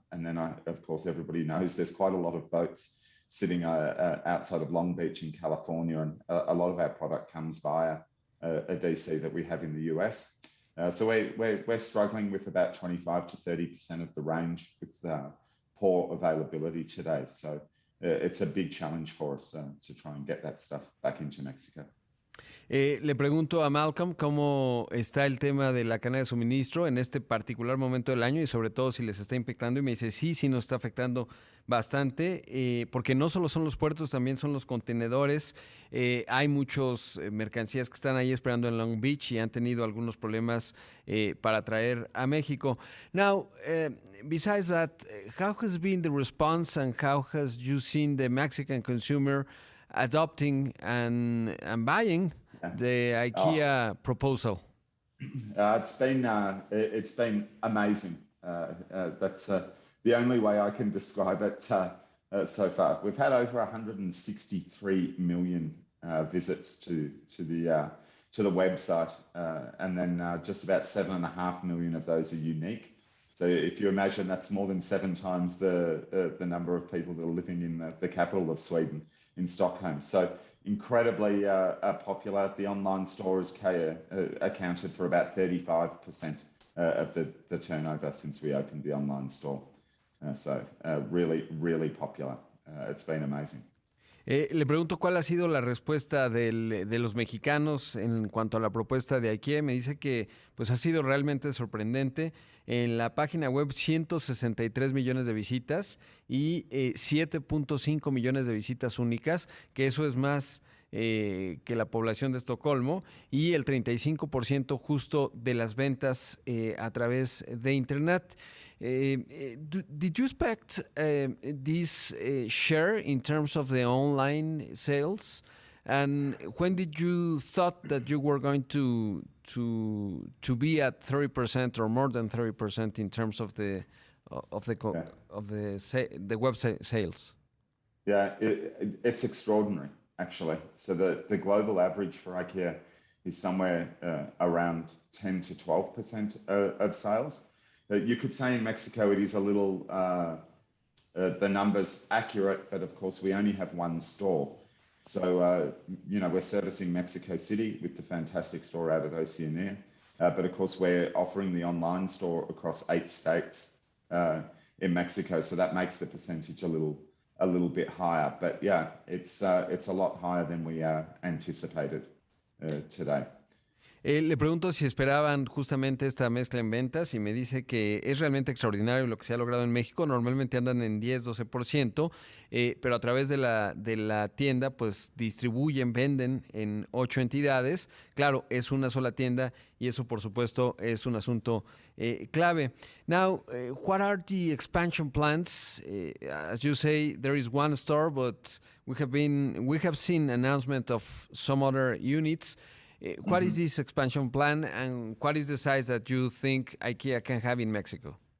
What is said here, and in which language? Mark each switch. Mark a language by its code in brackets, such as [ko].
[en] And then, of course, everybody knows there's quite a lot of boats sitting outside of Long Beach in California, and a lot of our product comes via a DC that we have in the US. So we're struggling with about 25 to 30% of the range with poor availability today. So it's a big challenge for us to try and get that stuff back into Mexico. [es] Le pregunto a Malcolm cómo está el tema de la cadena de suministro en este particular momento del año y sobre todo si les está impactando y me dice sí, sí nos está afectando bastante porque no solo son los puertos, también son los contenedores. Hay muchos mercancías que están ahí esperando en Long Beach y han tenido algunos problemas para traer a México. [en] Now, besides that, how has been the response and how has you seen the Mexican consumer adopting and buying the Oh, IKEA proposal? It's been amazing. That's the only way I can describe it so far. We've had over 163 million visits to the website, and then just about 7.5 million of those are unique. So if you imagine, that's more than 7 times the number of people that are living in the capital of Sweden, in Stockholm. So incredibly popular. The online store has accounted for about 35% of the turnover since we opened the online store. So really, really popular. It's been amazing. [es] Le pregunto cuál ha sido la respuesta de los mexicanos en cuanto a la propuesta de IKEA. Me dice que pues ha sido realmente sorprendente. En la página web 163 millones de visitas y 7.5 millones de visitas únicas, que eso es más que la población de Estocolmo, y el 35% justo de las ventas a través de Internet. [en] Did you expect this share in terms of the online sales? And when did you thought that you were going to be at 30% or more than 30% in terms of the Yeah. the website sales? Yeah, it's extraordinary, actually. So the global average for IKEA is somewhere around 10 to 12% of sales. You could say in Mexico it is a little, the numbers accurate, but of course we only have one store. So, we're servicing Mexico City with the fantastic store out at Oceania. But of course we're offering the online store across 8 states in Mexico. So that makes the percentage a little bit higher. But yeah, it's a lot higher than we anticipated today. [es] Le pregunto si esperaban justamente esta mezcla en ventas y me dice que es realmente extraordinario lo que se ha logrado en México. Normalmente andan en 10-12%, pero a través de la tienda pues distribuyen, venden en 8 entidades. Claro, es una sola tienda y eso por supuesto es un asunto clave. [en] Now, what are the expansion plans? As you say, there is one store, but we have seen announcement of some other units. What is this expansion plan, and what is the size that you think IKEA can have in Mexico?